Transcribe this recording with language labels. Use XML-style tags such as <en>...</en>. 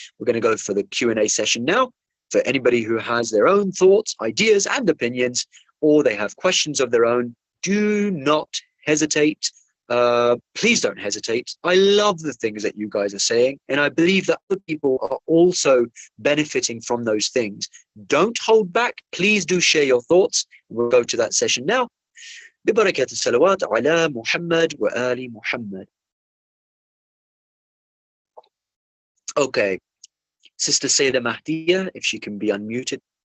<en>We're going to go for the Q&A session now. For anybody who has their own thoughts, ideas, and opinions, or they have questions of their own, do not hesitate. Please don't hesitate. I love the things that you guys are saying, and I believe that other people are also benefiting from those things. Don't hold back. Please do share your thoughts. We'll go to that session now.</en> <ar>ببركة الصلوات على محمد وآل محمد.</ar> <en>Okay, Sister Sayyidah Mahdiya, if she can be unmuted.</en>